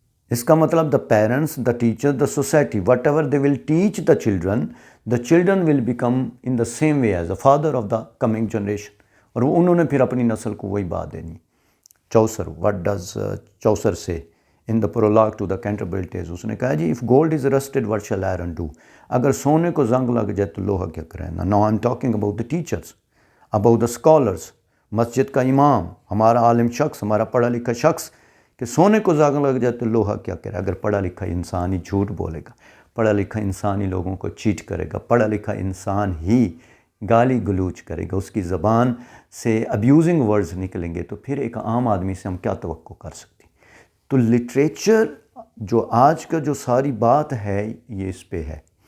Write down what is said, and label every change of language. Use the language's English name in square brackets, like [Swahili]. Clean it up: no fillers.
[Urdu] اس کا مطلب [English] The parents, the teacher, the society, whatever they will teach the children will become in the same way as the father of the coming generation. [Urdu] اور انہوں نے پھر اپنی نسل کو وہی بات دینی. [English] Chaucer, what does Chaucer say in the prologue to the Canterbury Tales? [Urdu] اس نے کہا جی، [English] If gold is rusted what shall iron do. [Urdu] اگر سونے کو زنگ لگ جائے تو لوہا کیا کرے. [English] Now I am talking about the teachers, about the scholars. [Urdu] مسجد کا امام، ہمارا عالم شخص، ہمارا پڑھا لکھا شخص، کہ سونے کو زنگ لگ جائے تو لوہا کیا کرے. اگر پڑھا لکھا انسان ہی جھوٹ بولے گا، پڑھا لکھا انسان ہی لوگوں کو چیٹ کرے گا، پڑھا لکھا انسان ہی گالی گلوچ کرے گا، اس کی زبان سے [English] abusing words [Urdu] نکلیں گے، تو پھر ایک عام آدمی سے ہم کیا توقع کر سکتے ہیں؟ تو لٹریچر جو آج کا جو ساری بات ہے یہ اس پہ ہے.